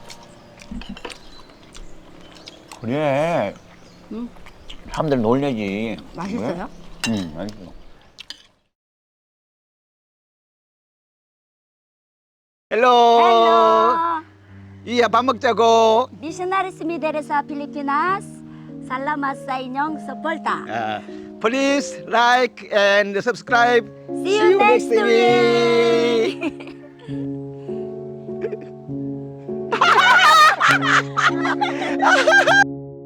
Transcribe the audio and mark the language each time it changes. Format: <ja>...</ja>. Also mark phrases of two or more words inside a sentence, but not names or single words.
<ko>그래. 응. 사람들 놀래지. 맛있어요? 응, 맛있어. 헬로. 이야, 밥 먹자고.</ko> <ceb>Missionaries Mideresa Pilipinas, salamat sa inyong suporta.</ceb> <en>Please like and subscribe. See you next week.</en>